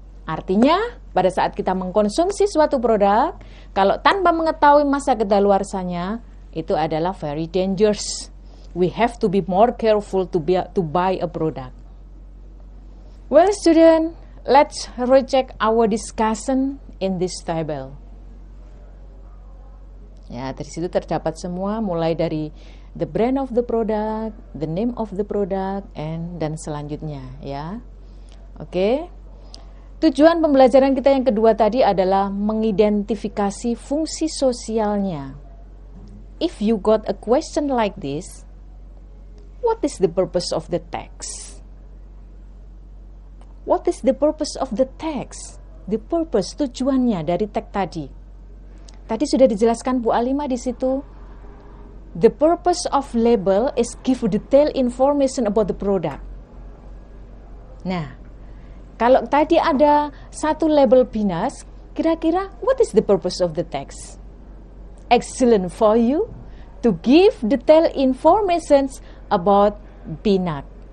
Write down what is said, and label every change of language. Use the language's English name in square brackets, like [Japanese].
[Indonesian] Artinya, pada saat kita mengkonsumsi suatu produk, kalau tanpa mengetahui masa kedaluarsanya, itu adalah [English] very dangerous. We have to be more careful to buy a product. Well, student, let's recheck our discussion in this table. [Indonesian] Ya, dari situ terdapat semua, mulai dari [English] the brand of the product, the name of the product, [Indonesian] dan selanjutnya, ya. Oke. Tujuan pembelajaran kita yang kedua tadi adalah mengidentifikasi fungsi sosialnya. [English] If you got a question like this, what is the purpose of the text? What is the purpose of the text? The purpose, [Indonesian] tujuannya dari teks tadi. Tadi sudah dijelaskan Bu Alima di situ. [English] The purpose of label is give detailed information about the product. [Indonesian] Nah, kalau tadi ada satu label BINAS, kira-kira [English] what is the purpose of the text? Excellent for you to give detailed information about BINAS.